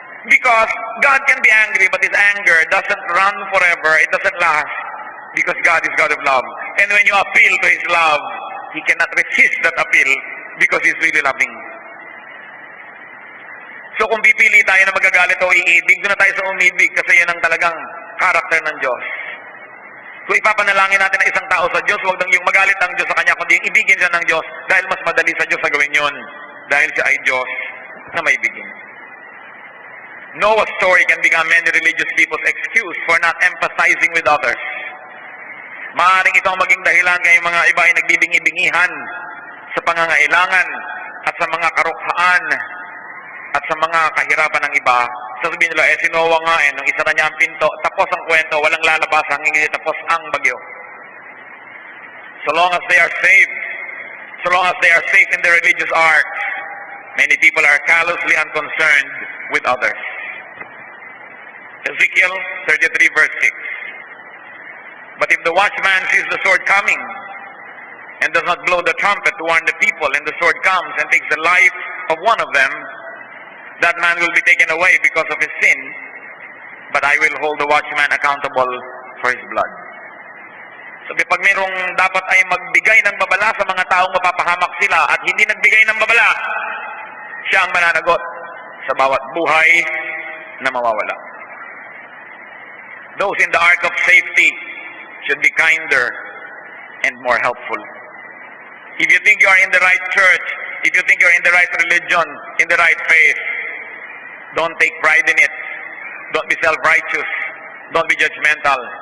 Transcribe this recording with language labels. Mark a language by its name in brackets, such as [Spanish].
[English] Because God can be angry, but His anger doesn't run forever, it doesn't last. Because God is God of love. And when you appeal to His love, He cannot resist that appeal because He's really loving. [Filipino] So kung pipili tayo na magagalit o iibig, doon na tayo sa umibig kasi yun ang talagang karakter ng Diyos. Kung ipapanalangin natin ang isang tao sa Diyos, huwag nang yung magalit ang Diyos sa kanya, kundi ibigin siya ng Diyos dahil mas madali sa Diyos sa gawin yun. Dahil siya ay Diyos na may bigin. [English] Noah's story can become many religious people's excuse for not empathizing with others. [Filipino] Maaaring ito ang maging dahilan kaya yung mga iba ay nagbibingi-bingihan sa pangangailangan at sa mga karukhaan at sa mga kahirapan ng iba. Sasabihin nila, si Noah nga nung isa na niya ang pinto, tapos ang kwento, walang lalabas hanggang hindi tapos ang bagyo. [English] So long as they are saved, so long as they are safe in their religious arts, many people are callously unconcerned with others. Ezekiel 33 verse 6. But if the watchman sees the sword coming, and does not blow the trumpet to warn the people, and the sword comes and takes the life of one of them, that man will be taken away because of his sin, but I will hold the watchman accountable for his blood. [Filipino] So pag mayroong dapat ay magbigay ng babala sa mga taong mapapahamak sila at hindi nagbigay ng babala, siya ang mananagot sa bawat buhay na mawawala. [English] Those in the ark of safety should be kinder and more helpful. If you think you are in the right church, if you think you're in the right religion, in the right faith, don't take pride in it. Don't be self-righteous. Don't be judgmental.